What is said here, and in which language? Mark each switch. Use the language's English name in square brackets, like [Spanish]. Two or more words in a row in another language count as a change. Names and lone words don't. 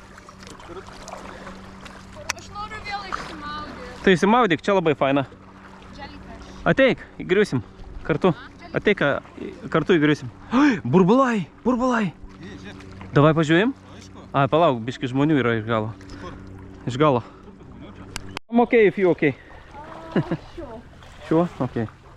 [Lithuanian] Aš noriu vėl išsimaudyti. Tai įsimaudyk, čia labai faina. Jellyfish. Ateik, įgriusim. Kartu. Ateik, kartu įgriusim. Oi, burbulai, burbulai. Davai pažiūrėjim? Ai, palauk, biški žmonių yra iš galo. Iš galo. [English] I'm okay if you okay. Sure. Sure? Okay.